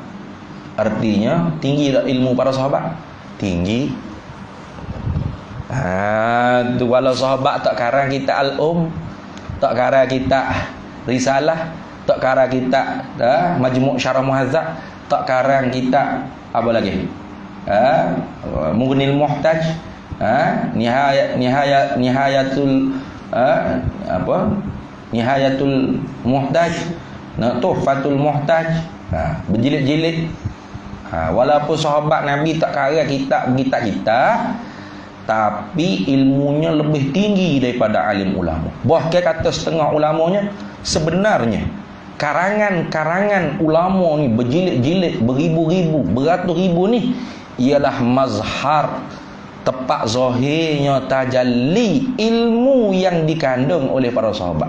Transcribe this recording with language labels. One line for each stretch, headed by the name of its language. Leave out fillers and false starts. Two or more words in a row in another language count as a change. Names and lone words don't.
Malay: Artinya tinggi tak ilmu para sahabat? Tinggi. Tu kalau sahabat tak karang kita al-um, tak karang kita risalah, tak karang kita majmu' syarah muhazzab, tak karang kita apa lagi? Mughnil muhtaj, nihayatul nihayatul muhtaj, tuhfatul muhtaj, berjilid-jilid. Walaupun sahabat Nabi tak kara kita, tapi ilmunya lebih tinggi daripada alim ulama. Bahkan kata setengah ulamanya, sebenarnya karangan-karangan ulama ni berjilid-jilid, beribu-ribu, beratus ribu ni ialah mazhar, tepat zahirnya tajalli ilmu yang dikandung oleh para sahabat.